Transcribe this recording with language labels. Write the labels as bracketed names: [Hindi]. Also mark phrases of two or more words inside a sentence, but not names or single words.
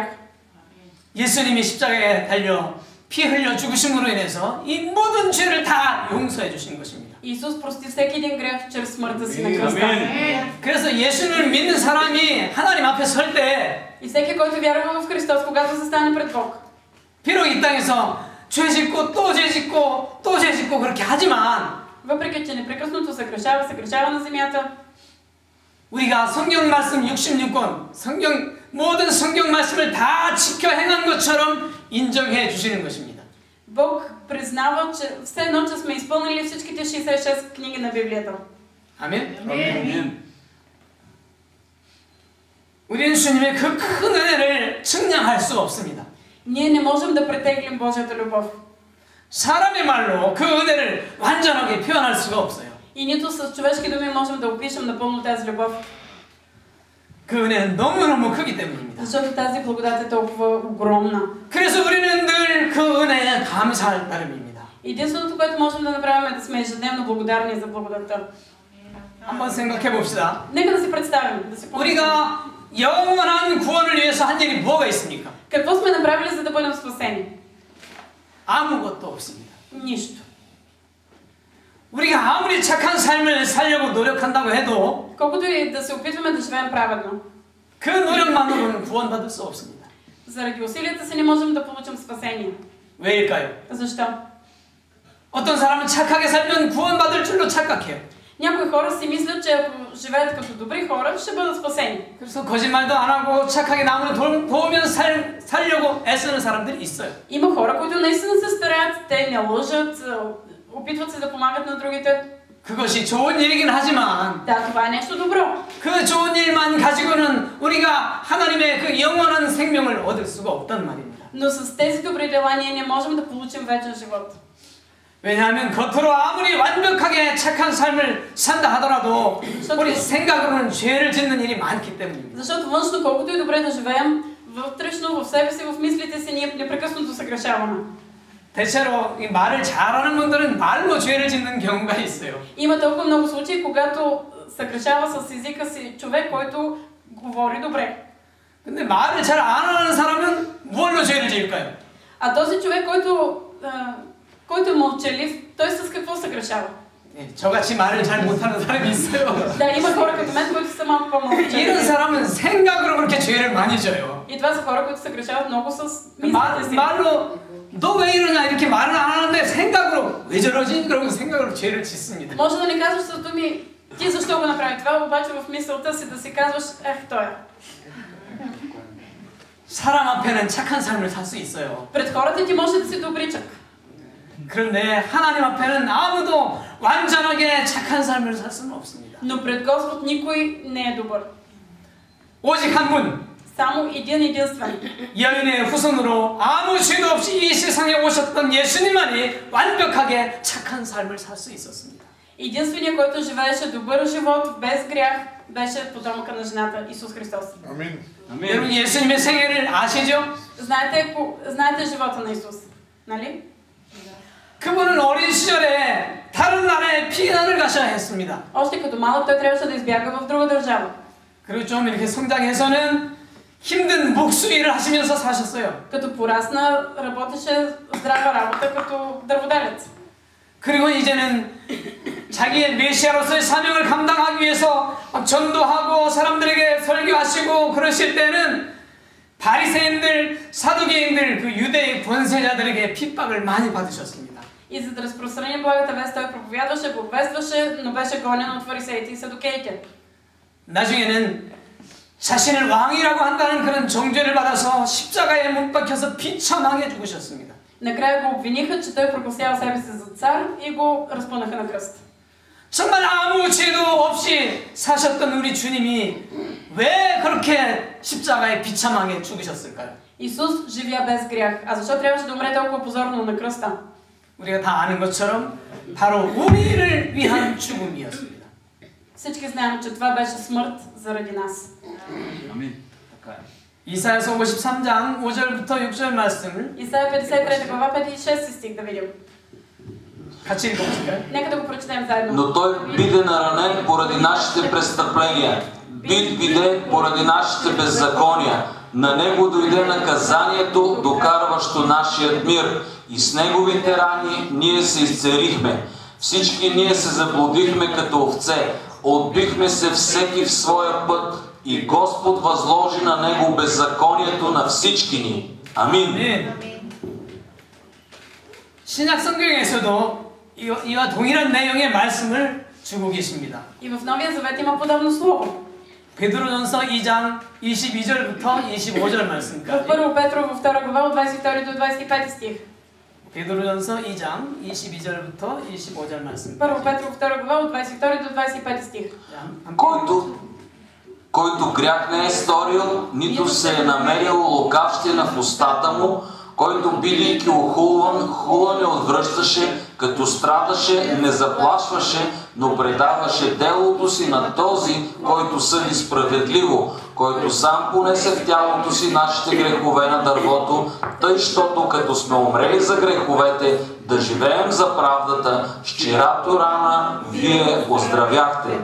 [Korean] 예수님이 십자가에 달려 피 흘려 죽으심으로 인해서 이 모든 죄를 다 용서해 주신 것입니다. [Bulgarian] Исус прости всеки един грях чрез смъртта си на кръста. [Korean] 그래서 예수님을 믿는 사람이 하나님 앞에 설 때 [Bulgarian] И всеки, който вярва в Христос, когато се стане пред Бог. [Korean] 비록 이 땅에서 죄 짓고 또 죄 짓고 또 죄 짓고 그렇게 하지만 [Bulgarian] Въпреки че непрекъснато се грешава на земята, [Korean] 우리가 성경 말씀 66권, 모든 성경 말씀을 다 지켜 행한 것처럼 인정해 주시는 것입니다. [Bulgarian] Бог признава, че все едно, че сме изпълнили всичките 66 книги на Библията. [Korean] 아멘. 아멘. 우리는 주님의 그 큰 은혜를 측량할 수 없습니다. [Bulgarian] Ние не можем да претеглим Божията любов. [Korean] 사람의 말로 그 은혜를 완전하게 표현할 수가 없어요. [Bulgarian] И нито с човешки думи можем да опишем напълно тази любов. [Korean] 그 은혜는 너무너무 크기 때문입니다. [Bulgarian] Защото тази благодат е толкова огромна. [Korean] 그래서 우리는 늘 그 은혜에 감사할 따름입니다. [Bulgarian] Единственото, което можем да направим е да сме ежедневно благодарни за благодатта. [Korean] 한번 생각해 봅시다. [Bulgarian] Нека да си представим, да си помислим. [Korean] 우리가 영원한 구원을 위해서 한 일이 뭐가 있습니까? [Bulgarian] Какво сме направили, за да бъдем спасени? [Korean] 아무것도 없습니다. [Bulgarian] Нищо. [Korean] 우리가 아무리 착한 삶을 살려고 노력한다고 해도 [Bulgarian] Колкото и да се опитваме да живеем праведно, [Korean] 그 노력만으로는 구원받을 수 없습니다. [Bulgarian] заради усилията си не можем да получим спасение. [Korean] 왜일까요? [Bulgarian] Защо? [Korean] 어떤 사람은 착하게 살면 구원받을 줄로 착각해요. [Bulgarian] Някои хора си мислят, че ако живеят като добри хора, ще бъдат спасени. [Korean] 그래서 거짓말도 안 하고 착하게 남을 도우며 살려고 애쓰는 사람들이 있어요. [Bulgarian] Има хора, които наистина се стараят, те не лъжат, опитват се да помагат на другите. [Korean] 그것이 좋은 일이긴 하지만 [Bulgarian] Да, това е нещо добро. [Korean] 그 좋은 일만 가지고는 우리가 하나님의 그 영원한 생명을 얻을 수가 없단 말입니다. [Bulgarian] Но с тези добри дела ние не можем да получим вечен живот. [Korean] 왜냐하면 겉으로 아무리 완벽하게 착한 삶을 산다 하더라도 우리 생각으로는 죄를 짓는 일이 많기 때문입니다. [Bulgarian] Защото външно, колкото и добре да живеем, вътрешно, в себе си, в мислите си, ние непрекъснато съгрешаваме. [Korean] 대체로 이 말을 잘하는 분들은 말로 죄를 짓는 경우가 있어요. [Bulgarian] Има толкова много случаи, когато съгрешава с езика си човек, който говори добре. [Korean] 근데 말을 잘 안 하는 사람은 뭘로 죄를 지을까요? [Bulgarian] А този човек, който е мълчалив, той с какво съгрешава? [Korean] 저같이 말을 잘 못하는 사람이 있어요. [Bulgarian] Да, има хора като мен, които са малко по-мълчаливи. [Korean] 이런 사람은 생각으로 그렇게 죄를 많이 져요. [Bulgarian] И това са хора, които съгрешават много с мислите си. [Korean] 말로 너 왜 이러냐 이렇게 말을 안 하는데 생각으로 왜 저러지? 그러고 생각으로 죄를 짓습니다. [Bulgarian] Може да не казваш с думи, ти защо го направи това, обаче в мисълта си да си казваш, той е. [Korean] 사람 앞에는 착한 삶을 살 수 있어요. [Bulgarian] Пред хората ти може да си добричък. [Korean] 그런데 하나님 앞에는 아무도 완전하게 착한 삶을 살 수는 없습니다. [Bulgarian] Но пред Господ никой не е добър. [Korean] 오직 한 분. [Bulgarian] Само един единствен. [Korean] 여인의 후손으로 아무 죄도 없이 이 세상에 오셨던 예수님만이 완벽하게 착한 삶을 살 수 있었습니다. [Bulgarian] Единственият, който живееше добър живот без грях, беше потомъка на жената Исус Христос. Амин. [Korean] 여러분 예수님의 생애를 아시죠? [Bulgarian] Знаете живота на Исус, нали? [Korean] 그분은 어린 시절에 다른 나라에 피난을 가셔야 했습니다. [Bulgarian] Още като малък той трябваше да избяга в друга държава. [Korean] 그리고 좀 이렇게 성장해서는 힘든 목수 일을 하시면서 사셨어요. [Bulgarian] Като порасна, работеше здрава работа като дърводелец. [Korean] 그리고 이제는 자기의 메시아로서의 사명을 감당하기 위해서 전도하고 사람들에게 설교하시고 그러실 때는 바리새인들, 사두개인들, 그 유대의 권세자들에게 핍박을 많이 받으셨습니다. [Bulgarian] И за да разпространи Божията вест, той проповядваше, благовестваше, но беше гонен от фарисеите и садукеите. [Korean] 나중에는 자신을 왕이라고 한다는 그런 정죄를 받아서 십자가에 못 박혀서 비참하게 죽으셨습니다. [Bulgarian] Накрая го обвиниха, че той прогласява себе си за цар и го разпънаха на кръст. [Korean] 정말 아무 죄도 없이 사셨던 우리 주님이 왜 그렇게 십자가에 비참하게 죽으셨을까요? [Bulgarian] Исус живя без грях. А защо трябваше да умре толкова позорно на кръста? [Korean] 우리가 다 아는 것처럼 바로 우리를 위한 죽음이었습니다. [Bulgarian] Всички знаем, че това беше смърт заради нас. Амин. [Korean] 이사야서 53장 5절부터 6절 말씀을 [Bulgarian] Исаия 53 глава 5 и 6 стих да видим. [Korean] 같이 읽어보실까요? [Bulgarian] Нека да го прочетем заедно. Но той биде наранен поради нашите престъпления, бит биде поради нашите беззакония. На него дойде наказанието, докарващо нашият мир, и с неговите рани ние се изцелихме. Всички ние се заблудихме като овце, отбихме се всеки в своя път, и Господ възложи на него беззаконието на всички ни. Амин. [Korean] 신약 성경에서도 이와 동일한 내용의 말씀을 주고 계십니다. [Bulgarian] И в Новия Завет има подобно слово. [Korean] 베드로전서 2장 22절부터 25절 [Bulgarian] В [Korean] 말씀까지. [Bulgarian] 1 Петрово 2 глава от 22 до 25 стих. [Korean] 베드로전서 2장 22절부터 25절 말씀. [Bulgarian] 1 Петрово 2 глава от 22 до 25 стих. Който грях не е сторил, нито се е намерил лукавщина в устата му, който бидейки охулван, хула не отвръщаше, като страдаше, не заплашваше, но предаваше делото си на този, който съди справедливо, който сам понесе в тялото си нашите грехове на дървото, тъй, щото като сме умрели за греховете, да живеем за правдата, с чиято рана вие оздравяхте.